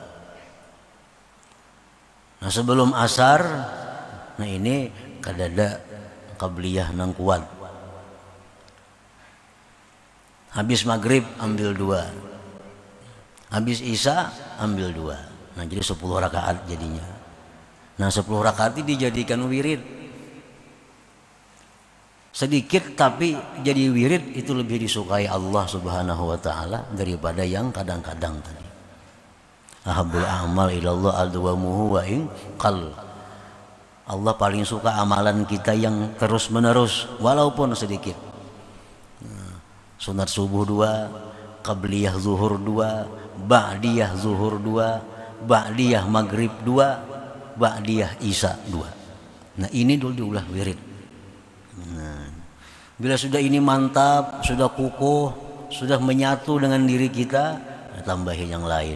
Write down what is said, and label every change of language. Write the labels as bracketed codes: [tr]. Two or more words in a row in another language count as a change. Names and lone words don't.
[bjn] Nah, sebelum asar, nah ini kadada qabliyah nang kuat. [id] Habis maghrib ambil 2. Habis isya ambil 2. Nah, jadi 10 rakaat jadinya. Nah, 10 rakaat ini dijadikan wirid. Sedikit tapi jadi wirid itu lebih disukai [ar] الله سبحانه وتعالى [id] daripada yang kadang-kadang tadi. [ar] أحب الأعمال إلى الله أدومه وإن قل. [id] Allah paling suka amalan kita yang terus menerus walaupun sedikit. Sunat subuh 2, qabliyah zuhur 2, ba'diyah zuhur 2, ba'diyah maghrib 2, ba'diyah isya 2. Nah ini dulu diulah wirid. Nah, bila sudah ini mantap, sudah kukuh, sudah menyatu dengan diri kita, tambahin yang lain.